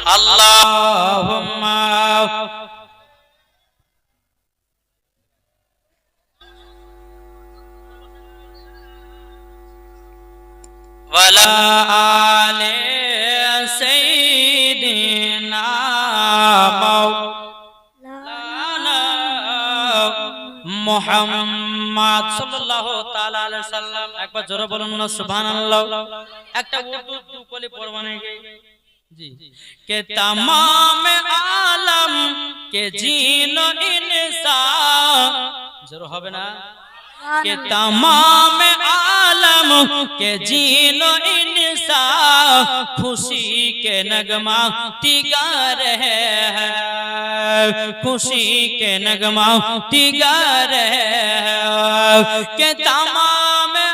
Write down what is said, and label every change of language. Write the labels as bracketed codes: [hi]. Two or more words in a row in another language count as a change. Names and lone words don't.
[ar] اللهم وعلى آل سيدنا مولانا محمد صلى الله تعالى عليه وسلم. [bn] একবার জোরে বলুন না সুবহানাল্লাহ। একটা উর্দু কলি পড়বা নাকি? [ur] جی۔ کہ تمام عالم کے جن انسان, [bn] জোরে হবে না? [ur] کہ تمام عالم کے جین و انسان خوشی کے نغمہ گا رہے ہیں، خوشی کے نغمہ گا رہے ہیں کہ تمام